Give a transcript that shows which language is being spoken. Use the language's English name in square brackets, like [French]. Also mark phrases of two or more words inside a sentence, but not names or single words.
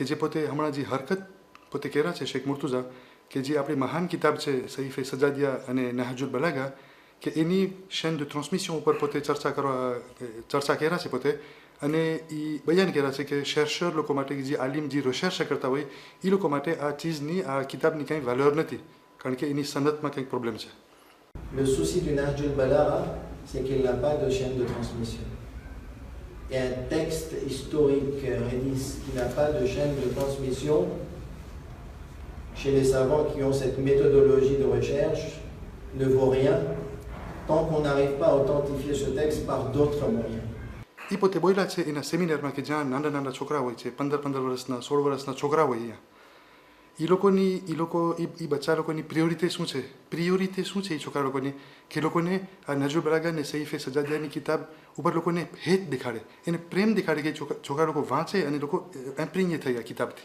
[Gujarati] જે પોતે હમણાં જે હરકત પોતે કર્યા છે શેખ મુર્તુઝા, કે જે આપણી મહાન કિતાબ છે સહીફે સજાદિયા અને નહજુલ બલાગા, કે એની [French] chaîne de transmission [Gujarati] ઉપર પોતે ચર્ચા કર્યા છે પોતે, અને એ બયાન કર્યા છે કે શેર લોકો માટે જે આલિમ જે રિસર્ચ કરતા હોય એ લોકો માટે આ ચીજની, આ કિતાબની કંઈ વેલ્યુર નથી કારણ કે એની સનદમાં કંઈક પ્રોબ્લેમ છે। [French] Le souci du Nahj al-Balagha, c'est qu'il n'a pas de chaîne de transmission. Et un texte historique hadith qui n'a pas de chaîne de transmission, chez les savants qui ont cette méthodologie de recherche, ne vaut rien tant qu'on n'arrive pas à authentifier ce texte par d'autres moyens. [Gujarati] એ પોતે બોલ્યા છે એના સેમિનારમાં કે જ્યાં નાના છોકરા હોય છે, 15 વર્ષના 16 વર્ષના છોકરા હોય અહીંયા, એ બચ્ચા લોકોની પ્રિયોરિટી શું છે એ છોકરા લોકોની, કે લોકોને આ નહજુલ બલાગા ને સહીફે સજાદિયાની કિતાબ ઉપર લોકોને હેત દેખાડે, એને પ્રેમ દેખાડે કે છોકરા લોકો વાંચે અને લોકો એમ્પ્રિન્યે થઈ આ કિતાબથી।